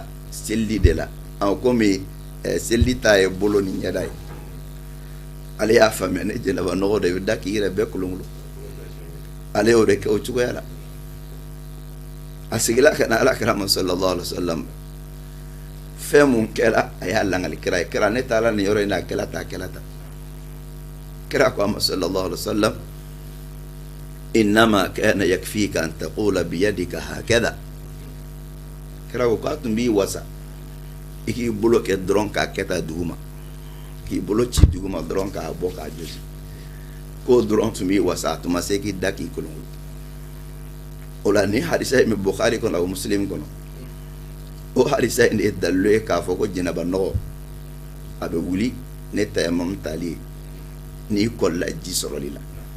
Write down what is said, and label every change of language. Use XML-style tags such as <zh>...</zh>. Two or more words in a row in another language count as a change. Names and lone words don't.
<bm>selili de la komi selili ta ye bolo ni ɲɛda ye ale y'a faamuya ne jɛnɛba nɔgɔ de bɛ da k'i yɛrɛ bɛɛ kolonkolon ale y'o de kɛ o cogoya la a sigila ka na alakira ma</bm> <ar>صلى الله عليه وسلم</ar> <bm>fɛn mun kɛra a y'a langali kira ye kira ne taara nin yɔrɔ in na a kɛla ta kira ko a ma sallallahu</bm> <ar>عليه وسلم إنما كان يكفيك أن تقول بيديك هكذا</ar> <bm>kira ko k'a tun b'i wasa i k'i bolo kɛ dɔrɔn k'a kɛ ta duguma k'i bolo ci duguma dɔrɔn k'a bɔ k'a josi k'o dɔrɔn tun b'i wasa a tun ma se k'i da k'i kolonkolon o la ni hadisa in bɛ Bukhari kɔnɔ o Muslim kɔnɔ o hadisa in de ye dalilu ye k'a fɔ ko jɛnɛba nɔgɔ a bɛ wuli ne tayamamu tali ye n'i kɔlila ji sɔrɔli la</bm>